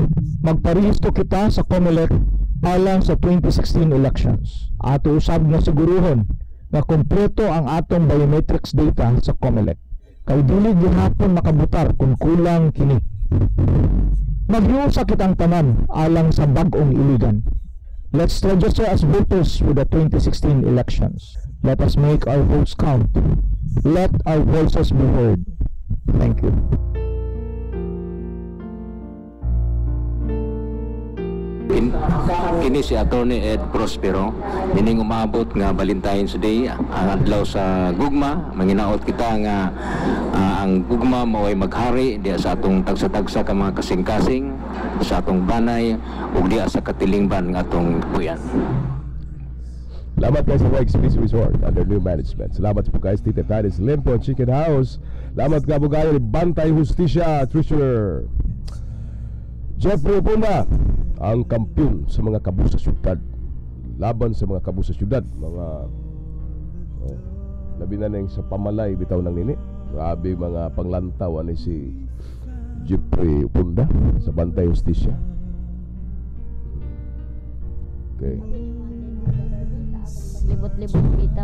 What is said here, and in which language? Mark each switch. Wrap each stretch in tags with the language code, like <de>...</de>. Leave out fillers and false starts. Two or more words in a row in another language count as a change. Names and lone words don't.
<ceb>Magparehistro kita sa COMELEC alang sa 2016 elections. Ato usab na siguruhon nga kompleto ang atong biometrics data sa COMELEC. Kay dili gihapon makabutar kung kulang kini. Maghiusa kitang tanan alang sa bag-ong iligan.</ceb> <en>Let's register as voters with the 2016 elections. Let us make our votes count. Let our voices be heard. Thank you.</en> <ceb>Kini si Attorney Ed Prospero, ining umabot nga Valentine's Day, ang adlaw sa gugma. Manginaot kita nga ang gugma mao'y maghari diya sa atong tagsa-tagsa ka mga kasing-kasing, sa atong banay ug diya sa katilingban nga atong puyan. Salamat guys sa White Space Resort</ceb> <en>under new management.</en> <ceb>Salamat po guys Tita Titus Limpo Chicken House. Salamat ka po kayo ni Bantay Justisya Treasurer Jeffrey Punda, ang kampiyon sa mga kabu sa syudad, laban sa mga kabu sa syudad, mga labi na nang sa pamalay bitaw ng nini. Grabe mga panglantaw ani si Jeffrey Punda sa Bantay Justisya. Okay. Libot-libot bitaw.</ceb>